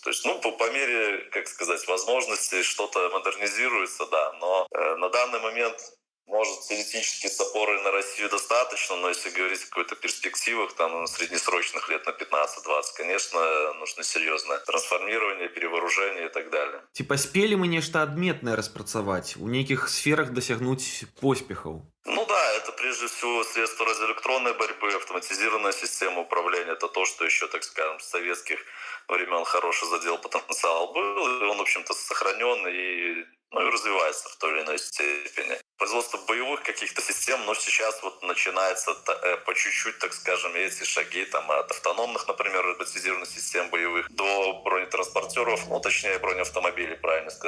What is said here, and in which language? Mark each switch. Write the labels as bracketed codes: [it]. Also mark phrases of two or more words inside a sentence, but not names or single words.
[ru] То есть, по мере, возможностей что-то модернизируется, да, но на данный момент, может, теоретически с опорой на Россию достаточно, но если говорить о какой-то перспективах, среднесрочных лет на 15-20, конечно, нужно серьезное трансформирование, перевооружение и так далее. [be] Ці паспелі мы нешта адметнае распрацаваць, у нейкіх сферах дасягнуць поспехаў? [ru] Да, это прежде всего средства радиоэлектронной борьбы, автоматизированная система управления. Это то, что еще, так скажем, с советских времен хороший задел потенциал был. И он, в общем-то, сохранен и развивается в той или иной степени. Производство боевых каких-то систем, сейчас начинается по чуть-чуть, так скажем, эти шаги от автономных, например, роботизированных систем боевых до бронетранспортеров, точнее бронеавтомобилей, правильно сказать.